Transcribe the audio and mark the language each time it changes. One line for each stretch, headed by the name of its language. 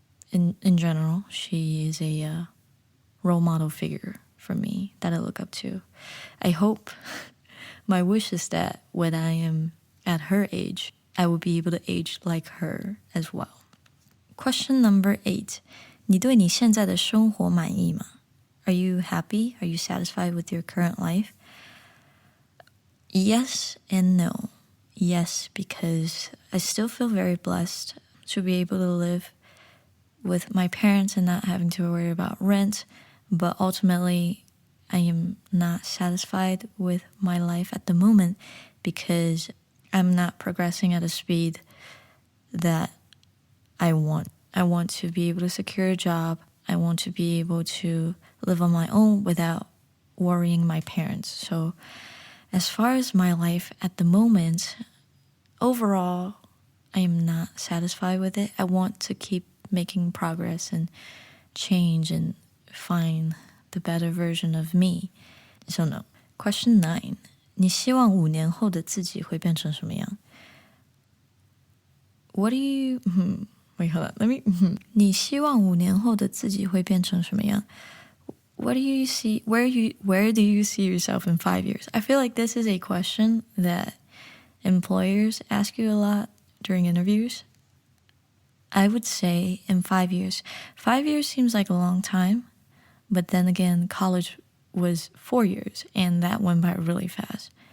English: In general, she is a role model figure for me that I look up to. I hope, my wish is that when I am at her age, I will be able to age like her as well. Question number 8.
Chinese: 你对你现在的生活满意吗?
English: Are you happy? Are you satisfied with your current life? Yes and no. Yes, because I still feel very blessed to be able to live with my parents and not having to worry about rent, but ultimately I am not satisfied with my life at the moment because I'm not progressing at a speed that I want. I want to be able to secure a job. I want to be able to live on my own without worrying my parents. So As far as my life at the moment, overall, I am not satisfied with it. I want to keep making progress and change and find the better version of me. So no. Question 9.
Chinese: 你希望5年后的自己会变成什么样？
English: What do you... Wait, hold on. Let me...
Chinese: 你希望5年后的自己会变成什么样？
English: What do you see... Where do you see yourself in 5 years? I feel like this is a question that employers ask you a lot during interviews. I would say in 5 years. 5 years seems like a long time, but then again, college was 4 years, and that went by really fast.